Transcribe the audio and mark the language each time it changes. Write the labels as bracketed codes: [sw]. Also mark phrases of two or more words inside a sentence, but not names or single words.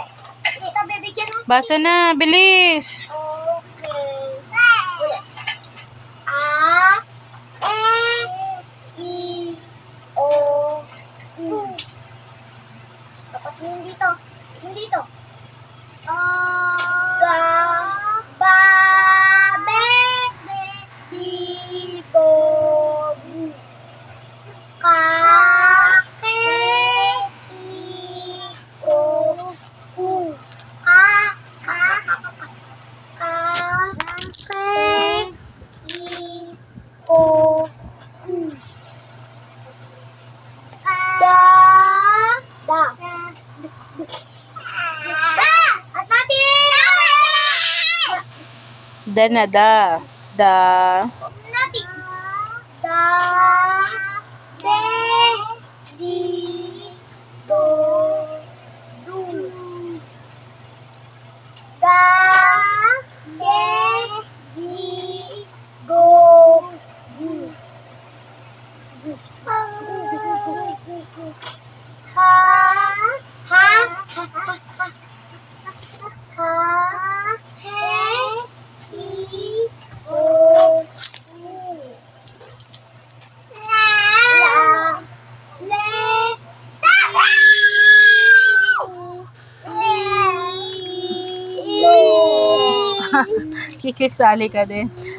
[tl] Dito, bibigyan mo. Basa na, bilis. Okay. Ulit. A, E, I, O, U. Dapat yun dito. Yun dito. Ba, ba, be, di, bo, bu. Ka, ke, i, o, u. Ka, ka, ka, ke, i, o, u. Da, da. At natin! Da na, da. Da. Natin. Da, de, di, do, du. Da, de, di, go, gu. Ha, ha, ha, he, i, o, u. La, le, Kikisali ka din.